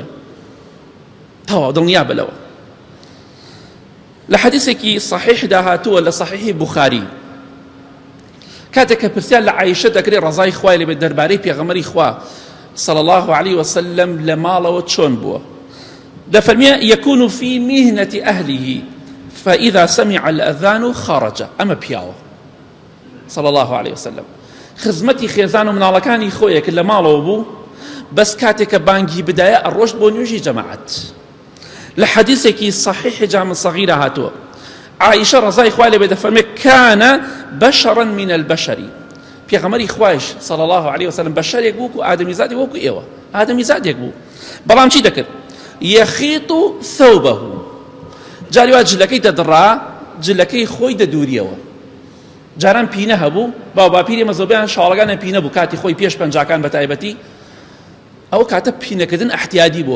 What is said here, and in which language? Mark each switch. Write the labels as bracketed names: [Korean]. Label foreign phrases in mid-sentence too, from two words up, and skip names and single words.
[Central Kurdish] تەواو دڵنیا بەلەوە. لە حەدیسێکی صحیحدا هاتووە لە صحیحی بوخاری، کاتێک کە پرسیار لە عایشە دەکرێت ڕەزای خوای لێبێت دەربارەی پێغەمبەری خوا [Arabic] صلی الله عليه وسلم [Central Kurdish] لە ماڵەوە چۆن بووە، دەفەرمێ [Arabic] يكون في مهنة أهله فإذا سمع الأذان خرج. [Central Kurdish] أما پیاوە [Arabic] صلى الله عليه وسلم [Central Kurdish] خزمەتی خێزان و مناڵەکانی خۆیە کە لە ماڵەوە بوو، بەس کاتێک کە بانگی بدایە ئەڕۆشت بۆ نوێژی جەماعەت. لە حەدیثێکی صحیح جامع صغیرە هاتووە، عائشە ڕەزای خوای لێبێت دەفەرمێ [Arabic] كان بشرا من البشر. [Central Kurdish] پێغەمبەری خوایش [Arabic] صلى الله عليه وسلم [Central Kurdish] بەشەرێک بوو و ئادەمیزادێک وەکو ئێوە، ئادەمیزادێک بوو، بەڵام چی دەکرد؟ [Arabic] يخيط ثوبه. [Central Kurdish] جاری وا جلەکەی دەدڕا، جلەکەی خۆی دەدووریەوە. جاران پینە هەبوو، باوباپیری مەزۆبیان شاڵەکانە پینە بوو کاتی خۆی پێش پەنجاکان بە تایبەتی، ئەو کاتە پینەکردن ئەحتیادی بووە.